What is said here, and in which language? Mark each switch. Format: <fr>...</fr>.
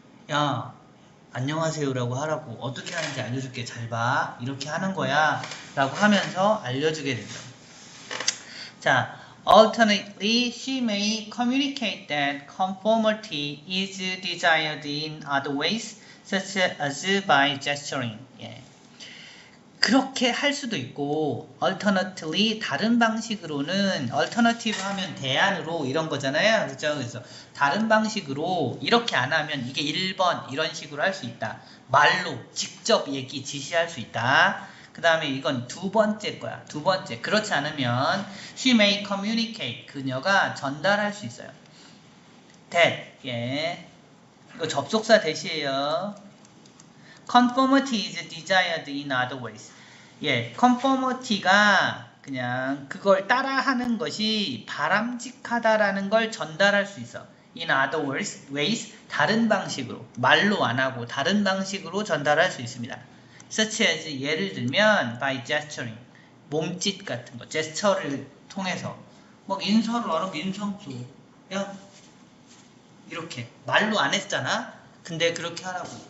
<ko>야, 안녕하세요라고 하라고, 어떻게 하는지 알려줄게, 잘 봐, 이렇게 하는 거야 라고 하면서 알려주게 된다.</ko> <en>자, alternately, she may communicate that conformity is desired in other ways, such as by gesturing.</en> <ko>예. 그렇게 할 수도 있고, alternatively, 다른 방식으로는, alternative 하면 대안으로 이런 거잖아요. 그죠? 그래서 다른 방식으로 이렇게 안 하면 이게 1번 이런 식으로 할 수 있다. 말로 직접 지시할 수 있다. 그 다음에 이건 두 번째 거야. 두 번째. 그렇지 않으면</ko> <en>she may communicate,</en> <ko>그녀가 전달할 수 있어요. that, 예, 이거 접속사 대시예요.</ko> <en>conformity is desired in other ways.</en> <ko>예, conformity가 그냥 그걸 따라하는 것이 바람직하다라는 걸 전달할 수 있어.</ko> <en>in other ways,</en> <ko>다른 방식으로, 말로 안 하고 다른 방식으로 전달할 수 있습니다.</ko> <en>such as,</en> <ko>예를 들면</ko> <en>by gesturing,</en> <ko>몸짓 같은 거, 제스처를 통해서 막 인사를 안 하고 인상수, 야, 이렇게 말로 안 했잖아. 근데 그렇게 하라고.</ko>